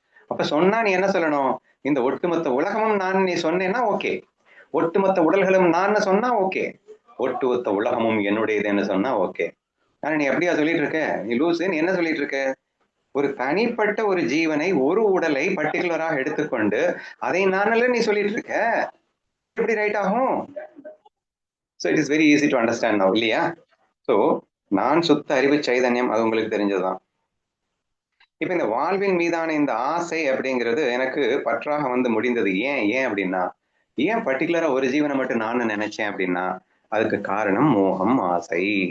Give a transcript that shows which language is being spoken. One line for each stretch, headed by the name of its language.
Tamil: அப்ப சொன்னா நீ என்ன சொல்லணும், இந்த ஒட்டுமொத்த உலகமும் நான் நீ சொன்னேன்னா ஓகே, ஒட்டுமொத்த உடல்களும் நான் சொன்னா ஓகே, ஒட்டுமொத்த உலகமும் என்னுடையதுன்னு சொன்னா ஓகே. ஆனா நீ எப்படியா சொல்லிட்டு இருக்க, நீ லூசு, நீ என்ன சொல்லிட்டு இருக்க, ஒரு தனிப்பட்ட ஒரு ஜீவனை, ஒரு உடலை பர்டிகுலராக எடுத்துக்கொண்டு அதை நானல்ல நீ சொல்லிட்டு இருக்க, எப்படி ரைட் ஆகும்?
English: So it is very easy to understand now, இல்லையா?
Tamil: ஸோ நான் சுத்த அறிவு சைதன்யம், அது உங்களுக்கு தெரிஞ்சதுதான். இப்ப இந்த வாழ்வின் மீதான இந்த ஆசை அப்படிங்கிறது எனக்கு பற்றாக வந்து முடிந்தது. ஏன் அப்படின்னா, ஏன் பர்டிகுலரா ஒரு ஜீவனை மட்டும் நான் நினைச்சேன் அப்படின்னா, அதுக்கு காரணம் மோகம், ஆசை.